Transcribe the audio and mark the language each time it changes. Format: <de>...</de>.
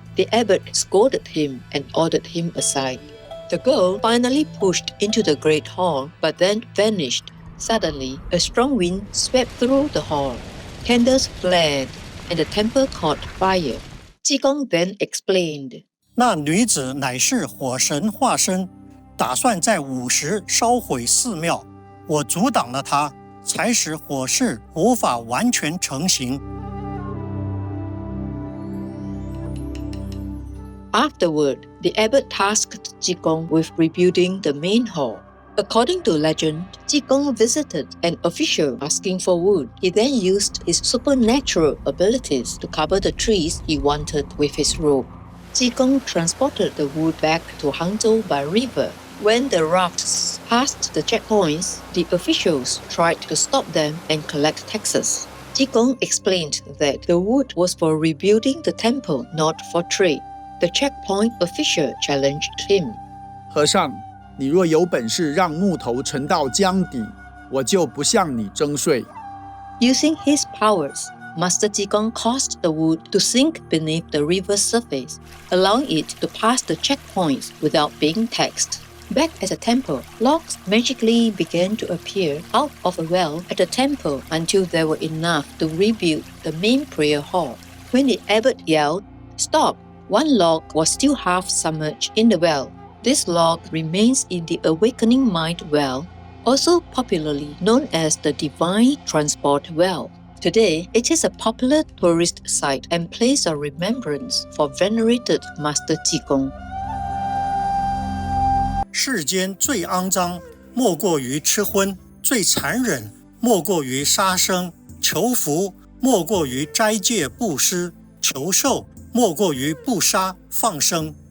<en>The abbot scolded him and ordered him aside. The girl finally pushed into the great hall, but then vanished. Suddenly, a strong wind swept through the hall. Candles flared, and the temple caught fire. Ji Gong then explained,</en> <zh>那女子乃是火神化身，打算在午时烧毁寺庙，我阻挡了她，才使火势无法完全成型。</zh> <en>Afterward, the abbot tasked Ji Gong with rebuilding the main hall. According to legend, Ji Gong visited an official asking for wood. He then used his supernatural abilities to cover the trees he wanted with his robe. Ji Gong transported the wood back to Hangzhou by river. When the rafts passed the checkpoints, the officials tried to stop them and collect taxes. Ji Gong explained that the wood was for rebuilding the temple, not for trade. The checkpoint official challenged him.</en> <zh>和尚，你若有本事让木头沉到江底，我就不向你征税。</zh> <en>Using his powers, Master Ji Gong caused the wood to sink beneath the river's surface, allowing it to pass the checkpoints without being taxed. Back at the temple, logs magically began to appear out of a well at the temple until there were enough to rebuild the main prayer hall. When the abbot yelled, "Stop!" one log was still half submerged in the well. This log remains in the Awakening Mind well, also popularly known as the Divine Transport Well. Today, it is a popular tourist site and place of remembrance for venerated Master Ji Gong.</en> <zh>世间最肮脏、莫过于吃荤；最残忍莫过于杀生；求福莫过于斋戒布施；求寿莫过于不杀放生。</zh>